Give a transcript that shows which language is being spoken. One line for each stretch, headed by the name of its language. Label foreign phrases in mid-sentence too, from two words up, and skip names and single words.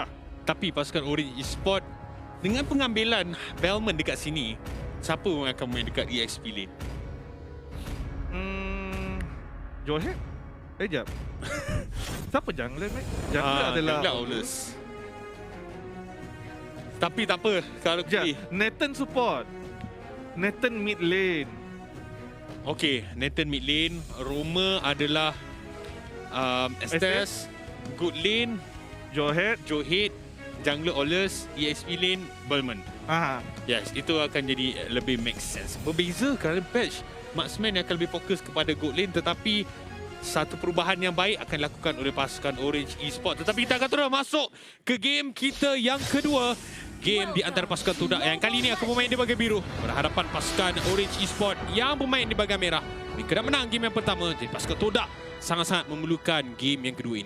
Malay: Tapi pasukan Orange Esports dengan pengambilan Bellman dekat sini, siapa yang akan main dekat
English: EXP lane?
Malay: Johet? Jap. Siapa jungler, Mike? Jungler adalah Aulus. Tapi tak apa kalau pilih.
English: Nathan support. Nathan mid lane.
Malay: Okey, Nathan
English: mid lane,
Malay: Roma adalah Estes,
English: good lane,
Malay: Johet. Jungler Aulus,
English: EXP lane,
Malay: Bellman. Yes, itu akan jadi lebih
English: make sense.
Malay: Berbeza kalau patch marksman yang akan lebih fokus kepada
English: good lane,
Malay: tetapi satu perubahan yang baik akan dilakukan oleh pasukan Orange Esports. Tetapi kita akan terus masuk ke game kita yang kedua. Game di antara pasukan Todak yang kali ini akan bermain di bahagian biru berhadapan pasukan Orange Esports yang bermain di bahagian merah. Jika nak menang game yang pertama, jadi pasukan Todak sangat-sangat memerlukan game yang kedua ini.